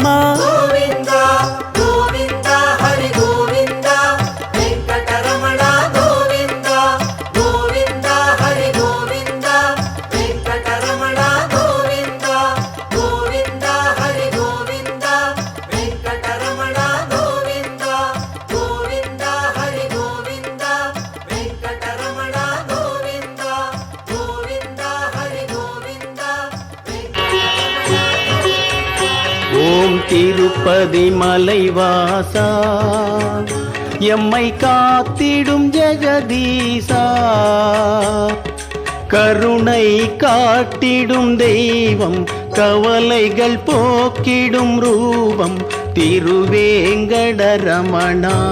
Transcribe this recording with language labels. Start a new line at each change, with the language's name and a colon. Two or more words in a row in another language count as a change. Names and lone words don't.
Telugu: గోవింద గోవింద హరి గోవింద వెంకటరమణ గోవింద గోవింద హరి గోవింద వెంకటరమణ గోవింద గోవింద హరి గోవింద వెంకటరమణ గోవింద గోవింద హరి గోవింద వెంకటరమణ గోవింద గోవింద హరి గోవింద
Tamil: ஓம் திருப்பதி மலைவாசா எம்மை காத்திடும் ஜெகதீசா கருணை காட்டிடும் தெய்வம் கவலைகள் போக்கிடும் ரூபம் திருவேங்கடரமணா.